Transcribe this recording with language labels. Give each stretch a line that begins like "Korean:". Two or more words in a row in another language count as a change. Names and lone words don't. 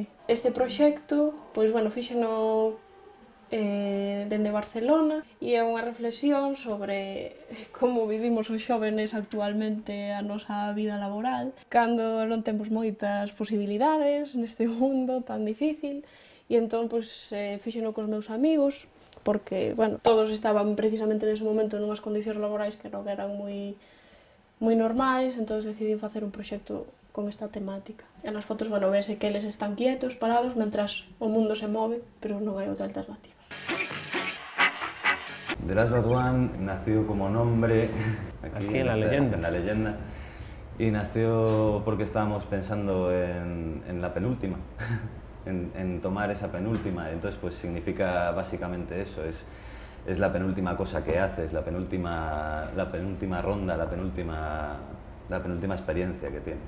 Galician: Este proxecto, pois, bueno, fíxeno dende Barcelona e é unha reflexión sobre como vivimos os xóvenes actualmente a nosa vida laboral, cando non temos moitas posibilidades neste mundo tan difícil, e entón, pois, fíxeno cos meus amigos, porque, bueno, todos estaban precisamente nese momento nunhas condicións laborais que non eran moi normais, entón decidí facer un proxecto con esta temática. E nas fotos, bueno, vese que eles están quietos, parados, mentras o mundo se move, pero non hai outra alternativa.
Spanish: The Last But One nació como nombre aquí en la leyenda, y nació porque estábamos pensando en la penúltima. En tomar esa penúltima, entonces pues significa básicamente eso, es la penúltima cosa que haces, la penúltima ronda, la penúltima experiencia que tienes.